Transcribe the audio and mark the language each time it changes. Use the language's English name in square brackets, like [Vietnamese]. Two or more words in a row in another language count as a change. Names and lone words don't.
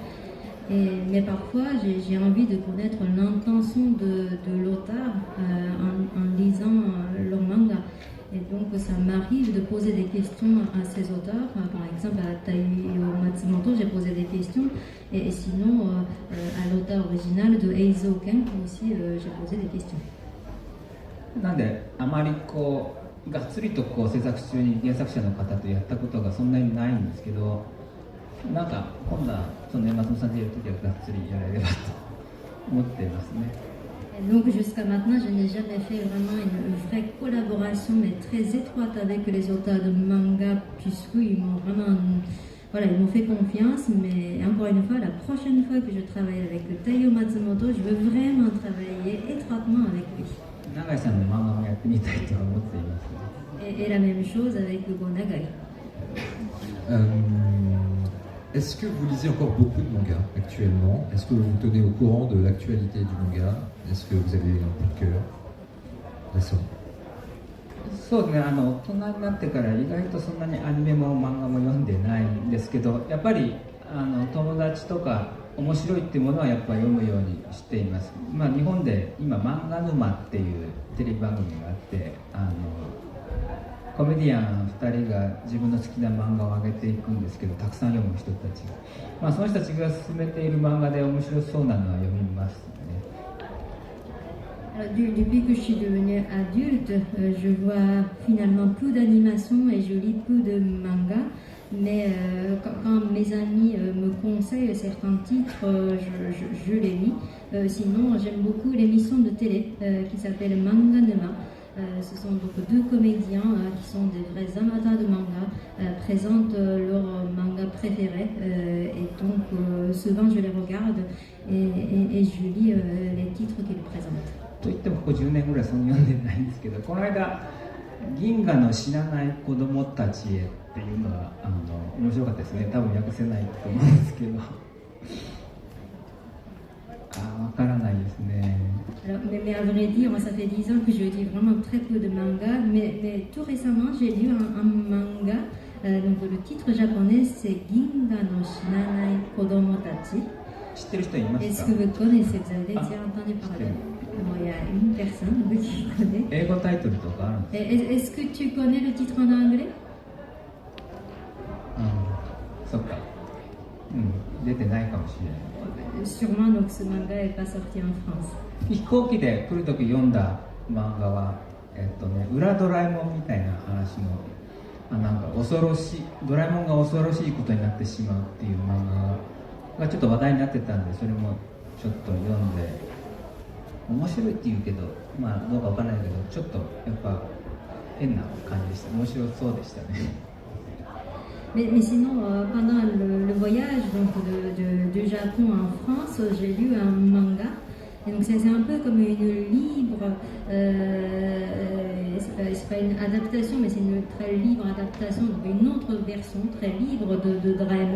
[French] Mais parfois, j'ai envie de connaître l'intention de l'auteur en lisant leur manga. Et donc, ça m'arrive de poser des questions à ces auteurs. Par exemple, à Taiyo Matsumoto, j'ai posé des questions. Et sinon, à l'auteur original de Eizo Ken aussi, j'ai posé des questions. [Japanese] なんであまりがっつりと制作中に原作者の方とやったことがそんなにないんですけど、なんか今度は松本さんでやるときはがっつりやれればと思っていますね。 [French] Donc jusqu'à maintenant, je n'ai jamais fait vraiment une vraie collaboration, mais très étroite avec les auteurs de manga, puisqu'ils m'ont vraiment, ils m'ont fait confiance. Mais encore une fois, la prochaine fois que je travaille avec Taiyo Matsumoto, je veux vraiment travailler étroitement avec lui. Et la même chose avec Hugo Nagai. Est-ce que vous lisez encore beaucoup de mangas actuellement? Est-ce que vous vous tenez au courant de l'actualité du manga? Est-ce que vous avez un coup de cœur récent? [Japanese] そうですね、大人になってから意外とそんなにアニメも漫画も読んでないんですけど、やっぱり友達とか面白いっていうものはやっぱ読むようにしています。日本で今漫画沼っていうテレビ番組があって、コメディアン2人が自分の好きな漫画を上げていくんですけど、たくさん読む人たちが、その人たちが進めている漫画で面白そうなのは読みますね。 [French] Depuis que je suis devenue adulte, je vois finalement peu d'animation et je lis peu de manga. Mais quand mes amis me conseillent certains titres, je les lis. Sinon, j'aime beaucoup l'émission de télé qui s'appelle Manga Nema. Ce sont donc deux comédiens qui sont des vrais amateurs de manga, présentent leur manga préféré et donc souvent je les regarde et je lis les titres qu'ils présentent. [Japanese] といってもここ10年ぐらいそんな読んでないんですけど、この間銀河の死なない子供たちへっていうのが面白かったですね。多分訳せないと思うんですけどわからないですね。 [French] Mais à vrai dire, moi ça fait 10 ans que je lis vraiment très peu de manga, mais tout récemment j'ai lu un manga, donc le titre japonais c'est Ginga no Shinanai Kodomo Tachi. [Japanese] 知ってる人いますか? [French] Est-ce que vous connaissez, vous avez déjà entendu parler? Il y a une personne qui connaît. [Japanese] 英語タイトルとかあるんですか? [French] Est-ce que tu connais le titre en anglais? [Japanese] そっか。出てないかもしれない。 [French] Sûrement, donc ce manga n'est pas sorti en France. [Japanese] 飛行機で来るとき読んだ漫画は、裏ドラえもんみたいな話の、なんか恐ろしい、ドラえもんが恐ろしいことになってしまうっていう漫画がちょっと話題になってたんで、それもちょっと読んで、面白いって言うけど、どうかわからないけど、ちょっとやっぱ変な感じでした。面白そうでしたね。 [French] Mais sinon, pendant le voyage donc, du Japon en France, j'ai lu un manga. Et donc c'est un peu comme une libre, c'est pas une adaptation, mais c'est une très libre adaptation, donc une autre version très libre de Doraemon.